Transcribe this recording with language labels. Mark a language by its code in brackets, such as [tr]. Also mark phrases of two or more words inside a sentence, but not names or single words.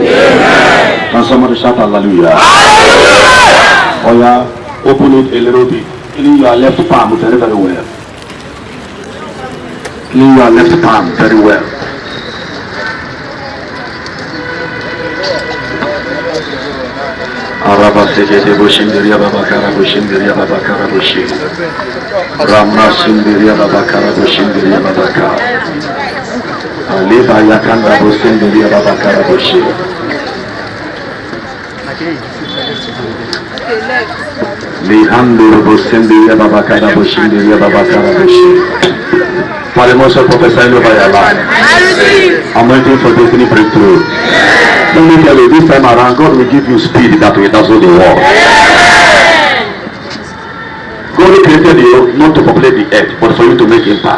[en] Can somebody shout hallelujah? Oh yeah, open it a little bit. Clean your left palm very, very well. Clean your left palm very well. Araba sekete boşindiriya baba kara boşindiriya baba kara boşi. Ramna sindiriya baba kara boşindiriya baba kara. Aliba yakanda boşindiriya baba kara boşi. Lihanduru boşindiriya baba kara boşindiriya baba kara boşi. Father, most prophesy over your life. I'm waiting for destiny breakthrough. Let me tell you, this time around, God will give you speed that will dazzle the world. God created you not to populate the earth, but for you to make impact.